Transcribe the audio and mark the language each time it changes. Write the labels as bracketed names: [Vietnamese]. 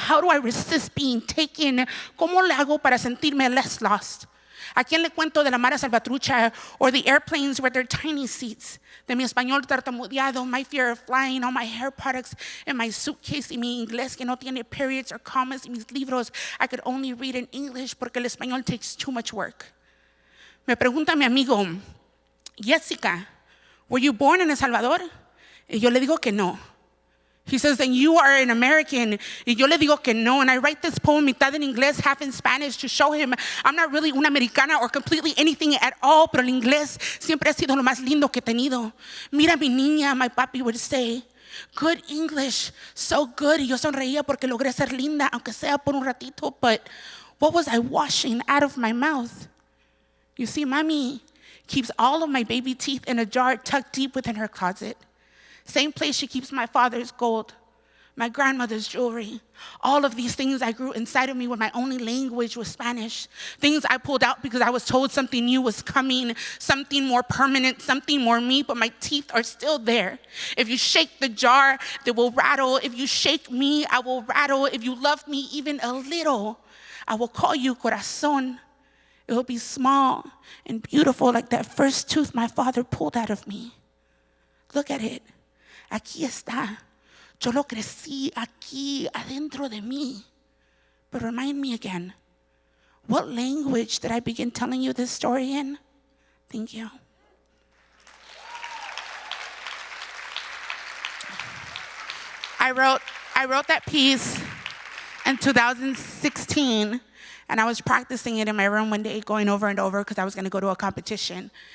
[English] How do I resist being taken? [Spanish] ¿Cómo le hago para sentirme [English] less lost? [Spanish] ¿A quién le cuento de la [English] Mara Salvatrucha or the airplanes with their tiny seats? [Spanish] De mi español tartamudeado, [English] my fear of flying, all my hair products in my suitcase, [Spanish] y mi inglés que no tiene [English] periods or commas, [Spanish] y mis libros [English] I could only read in English [Spanish] porque el español [English] takes too much work. [Spanish] Me pregunta mi amigo, Jessica, [English] were you born in El Salvador? [Spanish] Y yo le digo que no. [English] He says, then you are an American. [Spanish] Y yo le digo que no. [English] And I write this poem [Spanish] mitad en inglés, [English] half in Spanish, to show him I'm not really [Spanish] una americana [English] or completely anything at all, [Spanish] pero el inglés siempre ha sido lo más lindo que he tenido. Mira mi niña, [English] my papi would say. Good English, so good. [Spanish] Y yo sonreía porque logré ser linda, aunque sea por un ratito. [English] But what was I washing out of my mouth? You see, mommy keeps all of my baby teeth in a jar tucked deep within her closet. Same place she keeps my father's gold, my grandmother's jewelry. All of these things I grew inside of me when my only language was Spanish. Things I pulled out because I was told something new was coming, something more permanent, something more me, but my teeth are still there. If you shake the jar, they will rattle. If you shake me, I will rattle. If you love me even a little, I will call you corazón. It will be small and beautiful like that first tooth my father pulled out of me. Look at it. [Spanish] Aquí está. Yo lo crecí aquí, adentro de mí. [English] But remind me again, what language did I begin telling you this story in? Thank you. I wrote that piece in 2016, and I was practicing it in my room one day, going over and over because I was going to go to a competition.